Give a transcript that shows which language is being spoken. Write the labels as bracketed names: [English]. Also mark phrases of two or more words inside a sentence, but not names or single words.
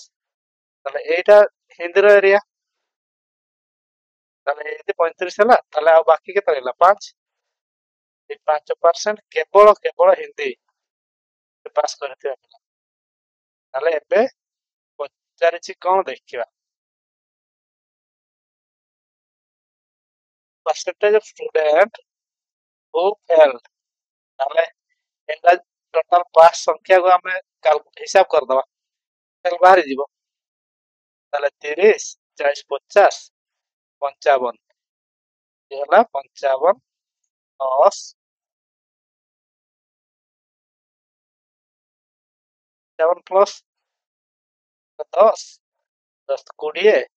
[Odia] ତାହେଲେ ଏଇଟା ହିନ୍ଦୀର ଏରିଆ। ତାହେଲେ ଏମିତି 35 ହେଲା। ତାହେଲେ ଆଉ ବାକି କେତେ ରହିଲା? 5। ଏ 5% କେବଳ ହିନ୍ଦୀ ପାସ୍ କରିଥିବା ପିଲା। ତାହେଲେ ଏବେ ପଚାରିଛି କଣ ଦେଖିବା? [English] percentage of student who failed। [Odia] ତାହେଲେ ଏଟା ଟୋଟାଲ ପାସ୍ ସଂଖ୍ୟାକୁ ଆମେ ହିସାବ କରିଦବା, ତାହେଲେ ବାହାରି ଯିବ। ତାହେଲେ 30 40 50 55, ଇଏ ହେଲା 55 10 7 ପ୍ଲସ୍ 10 10 20